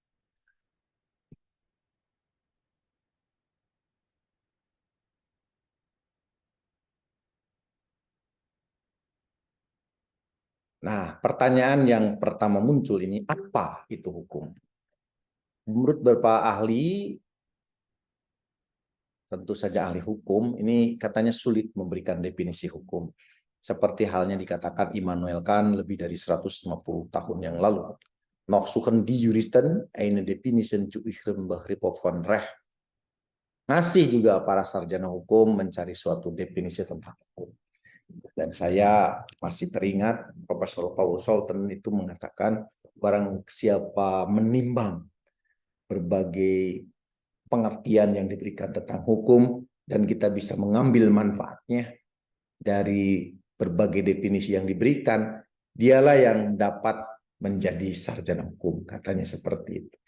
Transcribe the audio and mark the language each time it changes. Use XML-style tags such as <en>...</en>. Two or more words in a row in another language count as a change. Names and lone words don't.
<id>Nah, pertanyaan yang pertama muncul ini, apa itu hukum? Menurut beberapa ahli, tentu saja ahli hukum, ini katanya sulit memberikan definisi hukum. Seperti halnya dikatakan Immanuel Kant lebih dari 150 tahun yang lalu.</id> <de>Nog suchen die juristen eine definition zu ihrem Begriff von Recht.</de> <id>Masih juga para sarjana hukum mencari suatu definisi tentang hukum. Dan saya masih teringat Profesor Paul Salton itu mengatakan, barang siapa menimbang berbagai pengertian yang diberikan tentang hukum dan kita bisa mengambil manfaatnya dari berbagai definisi yang diberikan, dialah yang dapat menjadi sarjana hukum, katanya seperti itu.</id>